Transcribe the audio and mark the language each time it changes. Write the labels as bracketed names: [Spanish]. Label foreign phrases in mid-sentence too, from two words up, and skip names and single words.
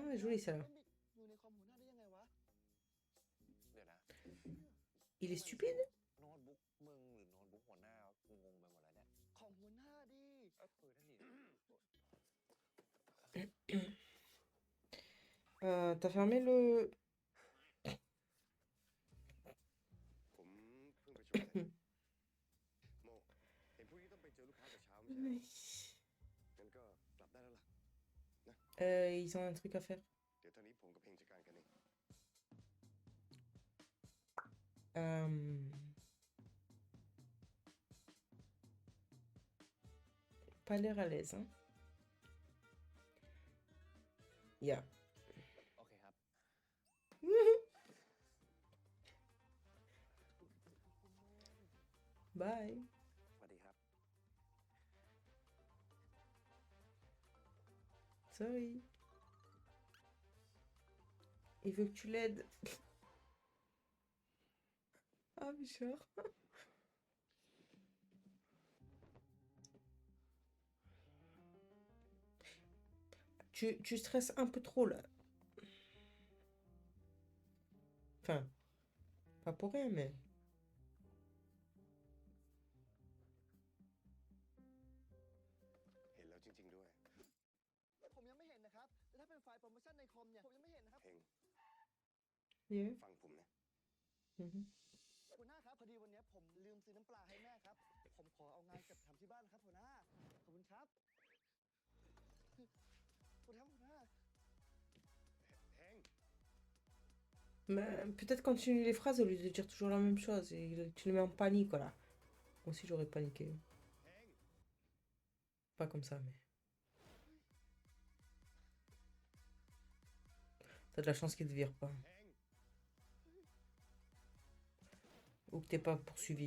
[French] Ah, [Thai] นี้ [French] joli ça. [Thai] มันอยู่ในคอมหัวหน้าได้ยังไงวะ เดี๋ยวนะ [French] Il est stupide? [Thai] โน้ตบุ๊กมึงหรือโน้ตบุ๊กหัวหน้ากูงงไปหมดแล้วเนี่ย ของหัวหน้าดิ นั่นดิ [French] T'as fermé le... [Thai] ผมเพิ่งไปช่วยโมเห็นพวกนี้ต้องไปเจอลูกค้าแต่เช้าไม่ใช่เหรองั้นก็กลับได้แล้วล่ะ [French] Ils ont un truc à faire. [Thai] เดี๋ยวเท่านี้ผมกับเพลงจัดการกันเอง [French] Pas l'air à l'aise, hein. Ya. [Thai] โอเคครับ [English] Bye. [Thai] สวัสดีครับ [English] Sorry. [French] Il veut que tu l'aides. Ah, Bichard. Tu stresses un peu trop là. Enfin, pas pour rien, mais... [Thai] เห็นแล้วจริง ๆ ด้วย ผมยังไม่เห็นนะครับ แต่ถ้าเป็นไฟล์โปรโมชั่นในคอมเนี่ย ผมยังไม่เห็นนะครับ เพลง [English] Yeah. [Thai] ฟังผมนะ Mhm. หัวหน้าครับ พอดีวันนี้ผมลืมซื้อน้ำปลาให้แม่ครับ ผมขอเอางานเก็บทำที่บ้านนะครับหัวหน้า ขอบคุณครับหัวหน้า เพลง [French] Mais peut-être continuer les phrases au lieu de dire toujours la même chose. Et tu les mets en panique, voilà. Moi aussi, j'aurais paniqué. [Thai] เพลง [French] Pas comme ça, mais... T'as de la chance qu'ils te virent pas. [Thai] เพลง [French] Ou que t'es pas poursuivi.